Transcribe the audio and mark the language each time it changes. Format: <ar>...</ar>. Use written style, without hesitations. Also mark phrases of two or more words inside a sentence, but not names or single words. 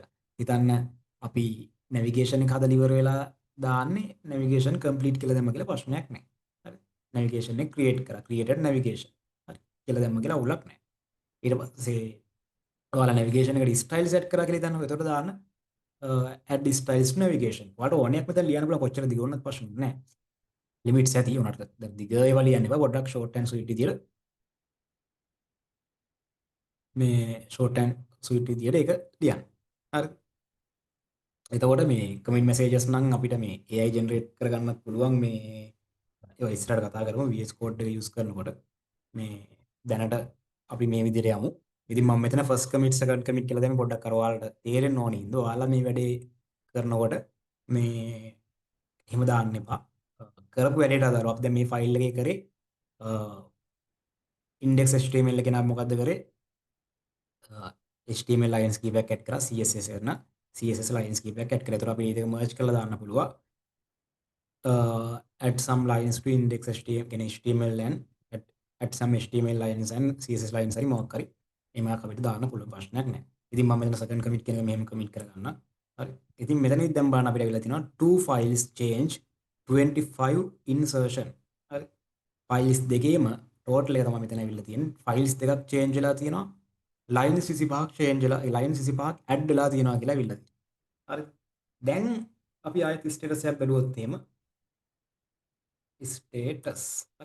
<si>හිතන්න අපි නැවිගේෂන් එක හදලා ඉවර වෙලා දාන්නේ</si> <en>navigation complete</en> <si>කියලා දැම්ම කියලා ප්‍රශ්නයක් නැහැ. හරි. නැවිගේෂන් එක ක්‍රියේට් කරා.</si> <en>created navigation.</en> <si>හරි. කියලා දැම්ම කියලා අවුලක් නැහැ. ඊට පස්සේ ඔයාලා නැවිගේෂන් එකට</si> <en>style set</en> <si>කරා කියලා හිතන්නකෝ.</si> <en>එතකොට දාන්න add styles to navigation.</en> <si>ඔයාලට ඕනයක් මෙතන ලියන්න පුළුවන් කොච්චර දිග වුණත් ප්‍රශ්නයක් නැහැ. ලිමිට්ස් ඇති උනට දැන් දිග ඒවා ලියන්න එපා. පොඩ්ඩක්</si> <en>short and sweet</en> <si>විදියට මේ</si> <en>short and sweet</en> <si>විදියට ඒක ලියන්න. හරි. එතකොට මේ</si> <en>comment messages</en> <si>නම් අපිට මේ</si> <en>AI generate</en> <si>කරගන්න පුළුවන් මේ ඒවා ඉස්සරහට කතා කරමු VS Code එක යූස් කරනකොට මේ දැනට අපි මේ විදිහට යමු. ඉතින් මම මෙතන</si> <en>first commit second commit</en> <si>කියලා දැන් පොඩ්ඩක් අර ඔයාලට තේරෙන්න ඕනේ ඉඳ ඔයාලා මේ වැඩේ කරනකොට මේ එහෙම දාන්න එපා. කරපු වැඩේට අදාළව අපි දැන් මේ ෆයිල් එකේ කරේ index.html එකේ නම් මොකද්ද කරේ</si> <en>HTML lines</en> <si>කීපයක් ඇඩ් කරා CSS කරන</si> <en>CSS lines</en> <si>කීපයක් ඇඩ් කරා. ඒතර අපි මේක merge කරලා දාන්න පුළුවන්.</si> <en>Add some lines to index HTML කියන HTML and add some HTML lines and CSS lines</en> <si>හරි මොකක් හරි එමාක් අපිට දාන්න පුළුවන් ප්‍රශ්නයක් නැහැ. ඉතින් මම මෙතන</si> <en>second commit</en> <si>කියන එක මෙහෙම commit කරගන්න. හරි. ඉතින් මෙතනදී දැන් බලන්න අපිට ඇවිල්ලා තිනවා</si> <en>two files change 25 insertion.</en> <si>හරි. files දෙකේම ටෝටල් එක තමයි මෙතන ඇවිල්ලා තියෙන්නේ. ෆයිල්ස් දෙකක් චේන්ජ් වෙලා තියෙනවා. ලයින්ස් 25ක් චේන්ජ් වෙලා ලයින්ස් 25ක් ඇඩ් වෙලා තියෙනවා කියලා ඇවිල්ලා තියෙනවා. හරි. දැන් අපි ආයෙත් ස්ටේටස් එකක් බැලුවොත් එහෙම ස්ටේටස් හරි.</si>